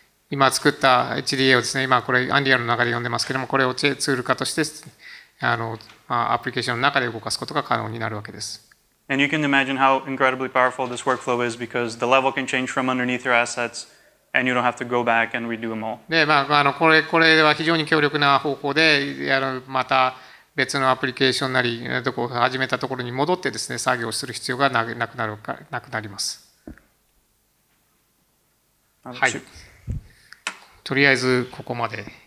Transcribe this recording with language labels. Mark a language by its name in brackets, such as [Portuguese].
[Japanese] 今作った HDA をですね、今これアンリアルの中で読んでますけども、これをツール化としてアプリケーションの中で動かすことが可能になるわけです。 [English] And you can imagine how incredibly powerful this workflow is because the level can change from underneath your assets and you don't have to go back and redo them all. [Japanese] で、これは非常に強力な方法で、また別のアプリケーションなり、始めたところに戻ってですね、作業する必要がなくなります。はい。とりあえずここまで。